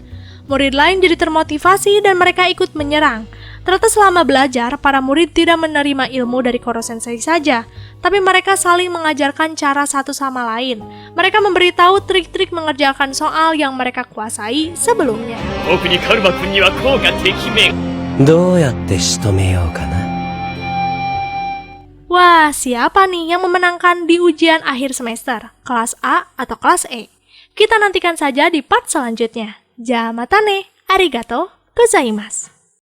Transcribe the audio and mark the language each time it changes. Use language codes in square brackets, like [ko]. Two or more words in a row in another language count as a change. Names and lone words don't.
[id] Murid lain jadi termotivasi dan mereka ikut menyerang. Ternyata selama belajar, para murid tidak menerima ilmu dari Koro Sensei saja, tapi mereka saling mengajarkan cara satu sama lain. Mereka memberitahu trik-trik mengerjakan soal yang mereka kuasai sebelumnya. [ja] 僕にカルマ君にはこうがてきめん。どうやって仕留めようかな。 [id] Wah, siapa nih yang memenangkan di ujian akhir semester? Kelas A atau kelas E? Kita nantikan saja di part selanjutnya. [ja] じゃあまたね, ありがとうございます.